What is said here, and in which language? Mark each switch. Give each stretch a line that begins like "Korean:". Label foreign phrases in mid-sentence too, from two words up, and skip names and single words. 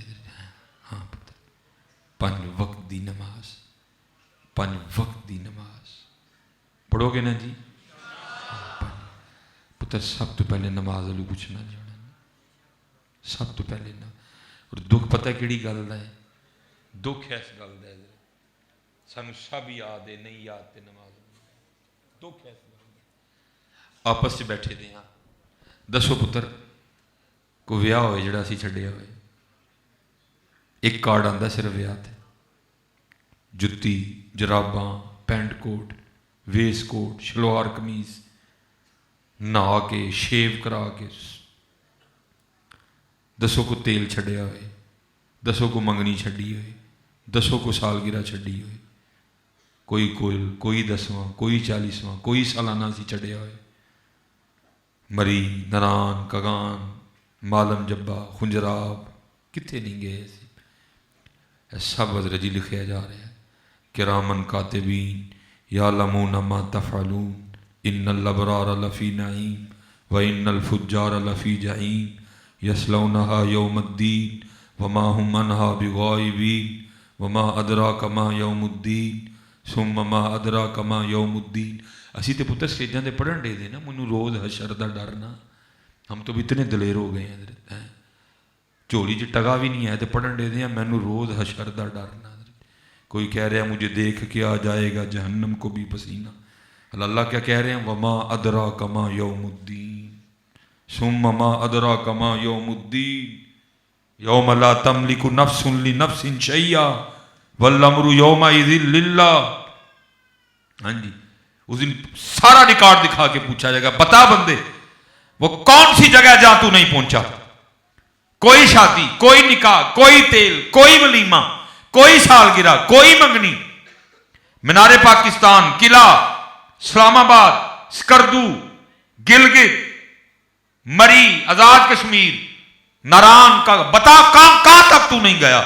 Punjabi: ہاں پتر 5 وقت دی نماز 5 وقت دی نماز پڑھو گے نا جی. پتر سب تو پہلے نماز والوں پوچھنا جانا سب تو پہلے نہ. اور دکھ پتہ کیڑی گل ہے دکھ اس گل دا سانو سب یاد ہے نہیں یاد تے نماز دکھ اس گل دا. آپس چ بیٹھے دے ہاں دسو پتر کو ویاہ ہوئے جڑا اسی چھڈیا ہوئے ایک کارڈ آندا صرف ویاہ تے جتی جراباں پینٹ کوٹ ویس کوٹ شلوار قمیض نہا کے شیو کرا کے دسو کو تیل چھڈیا ہوئے دسو کو منگنی چھڈی ہوئے دسو کو سالگرہ چھڈی ہوئے کوئی کل کوئی 10واں کوئی 40واں کوئی سالانہ سی چھڈیا ہوئے مری نران کگان مالم جبا خنجراب کتنے نہیں گئے سی سب حضرت جی لکھیا جا رہا ہے
Arabic: کرامن کاتبین یعلمون ما تفعلون ان الابرار لفی نعیم وان الفجار لفی جحیم یصلونها یوم الدین وما هم عنها بغائبین وما ادراک ما یوم الدین ثم ما ادراک ما یوم الدین.
Punjabi: اسی تے پتر سٹیجاں دے پڑھن دے دے نا مینوں روز حشر دا ڈرنا.
Urdu: ہم تو بھی اتنے دلیر ہو گئے ہیں چولی چ ٹگا بھی نہیں ہے
Punjabi: تو پڑھن دے دیں مینوں روز حشر دا ڈرنا.
Urdu: کوئی کہہ رہا ہے مجھے دیکھ کے آ جائے گا جہنم کو بھی پسینہ. اللہ کیا کہہ رہے ہیں
Arabic: وما ادراک ما یوم الدین ثم ما ادراک ما یوم الدین یوم لا تملک نفس لنفس شیئا والامر یومئذ للہ.
Urdu: ہاں جی اس دن سارا ریکارڈ دکھا کے پوچھا جائے گا بتا بندے وہ کون سی جگہ جہاں تو نہیں پہنچا. کوئی شادی کوئی نکاح کوئی تیل کوئی ولیمہ کوئی سالگرہ کوئی منگنی مینار پاکستان قلعہ اسلام آباد سکردو گلگت مری آزاد کشمیر ناران کا بتا کہاں تک تو نہیں گیا.